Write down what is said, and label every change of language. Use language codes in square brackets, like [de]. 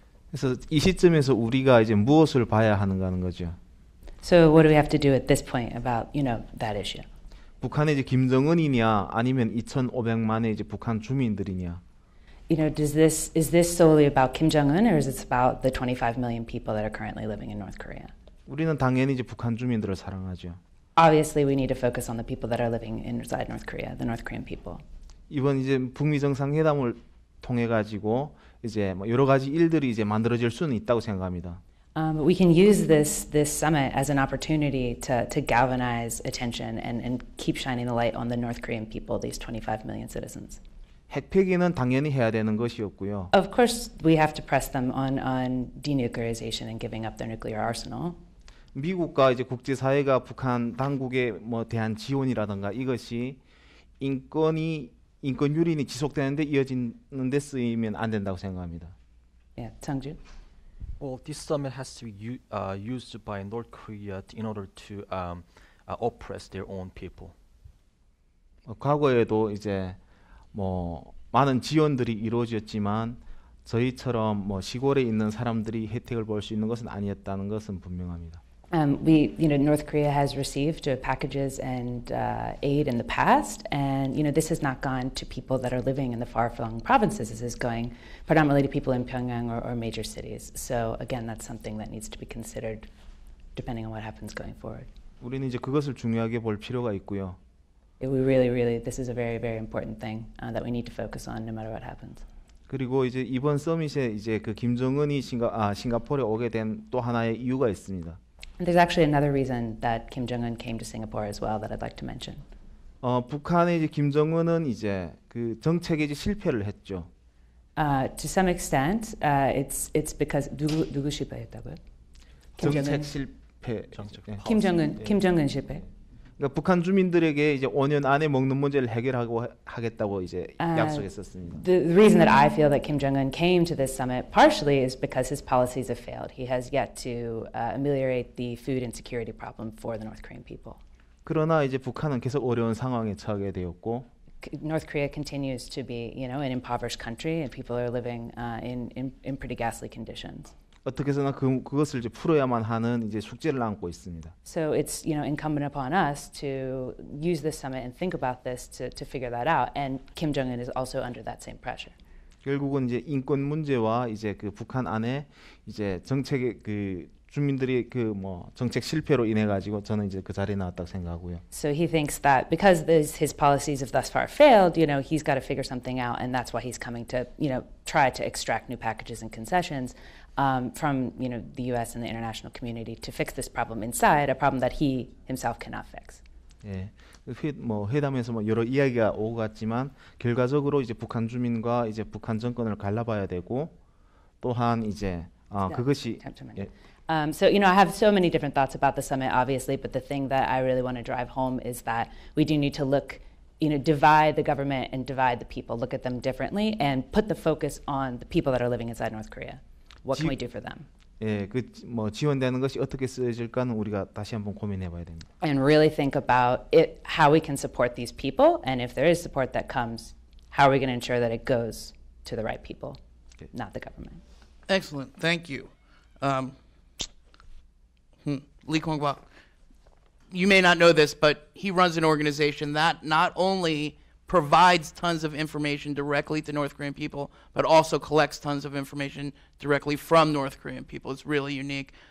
[ko] 그래서 이 시점에서 우리가 이제 무엇을 봐야 하는가 하는 거죠. [en] So what do we have to do at this point about that issue? [ko] 북한의 이제 김정은이냐 아니면 2,500만의 이제 북한 주민들이냐. [en] Is this solely about Kim Jong-un, or is it about the 25 million people that are currently living in North Korea? [ko] 우리는 당연히 이제 북한 주민들을 사랑하죠. [en] Obviously, we need to focus on the people that are living inside North Korea, the North Korean people. [ko] 이번 이제 북미 정상회담을 통해 가지고 이제 뭐 여러 가지 일들이 이제 만들어질 수는 있다고 생각합니다. [en] We can use this summit as an opportunity to galvanize attention and keep shining the light on the North Korean people, these 25 million citizens. [ko] 핵폐기는 당연히 해야 되는 것이었고요. [en] Of course, we have to press them on denuclearization and giving up their nuclear arsenal. [ko] 미국과 이제 국제사회가 북한 당국에 뭐 대한 지원이라든가 이것이 인권 유린이 지속되는데 이어지는 데 쓰이면 안 된다고 생각합니다. [en] Yeah, Sungju. Well, this summit has to be used by North Korea in order to oppress their own people. [ko] 과거에도 이제 뭐 많은 지원들이 이루어졌지만 저희처럼 뭐 시골에 있는 사람들이 혜택을 볼 수 있는 것은 아니었다는 것은 분명합니다. [en] North Korea has received packages and aid in the past, and this has not gone to people that are living in the far-flung provinces. This is going predominantly to people in Pyongyang or major cities. So again, that's something that needs to be considered, depending on what happens going forward. [ko] 우리는 이제 그것을 중요하게 볼 필요가 있고요. [en] We really, this is a very, very important thing that we need to focus on, no matter what happens. [ko] 그리고 이제 이번 서밋에 이제 그 김정은이 싱가포르에 오게 된 또 하나의 이유가 있습니다. [en] And there's actually another reason that Kim Jong-un came to Singapore as well that I'd like to mention. [ko] 북한의 이제 김정은은 이제 그 정책에 이제 실패를 했죠. [en] To some extent, it's because [ko] 누구 실패했다고요? 정책 실패. Kim Jong-un 실패. 그러니까 북한 주민들에게 이제 5년 안에 먹는 문제를 해결하고 하겠다고 이제 약속했었습니다. [en] The reason that I feel that Kim Jong-un came to this summit partially is because his policies have failed. He has yet to ameliorate the food insecurity problem for the North Korean people. [ko] 그러나 이제 북한은 계속 어려운 상황에 처하게 되었고. [en] North Korea continues to be, an impoverished country, and people are living in pretty ghastly conditions. [ko] 어떻게 해서나 그것을 이제 풀어야만 하는 이제 숙제를 안고 있습니다. [en] So it's incumbent upon us to use this summit and think about this to figure that out. And Kim Jong-un is also under that same pressure. [ko] 결국은 이제 인권 문제와 이제 그 북한 안에 이제 정책의 그 주민들이 그 뭐 정책 실패로 인해 가지고 저는 이제 그 자리에 나왔다고 생각하고요. [en] So he thinks that because his policies have thus far failed, he's got to figure something out, and that's why he's coming to, try to extract new packages and concessions from, the U.S. and the international community to fix this problem inside, a problem that he himself cannot fix. [ko] 예, 회담에서 뭐 여러 이야기가 오고 갔지만 결과적으로 이제 북한 주민과 이제 북한 정권을 갈라봐야 되고 또한 이제 그것이 예. [en] So, I have so many different thoughts about the summit, obviously, but the thing that I really want to drive home is that we do need to look, divide the government and divide the people, look at them differently, and put the focus on the people that are living inside North Korea. What can we do for them? [ko] 예, 그 뭐 지원되는 것이 어떻게 쓰여질까는 우리가 다시 한번 고민해봐야 됩니다. [en] And really think about how we can support these people, and if there is support that comes, how are we going to ensure that it goes to the right people, not the government? Excellent. Thank you. Lee Kwang-bak, you may not know this, but he runs an organization that not only provides tons of information directly to North Korean people, but also collects tons of information directly from North Korean people. It's really unique.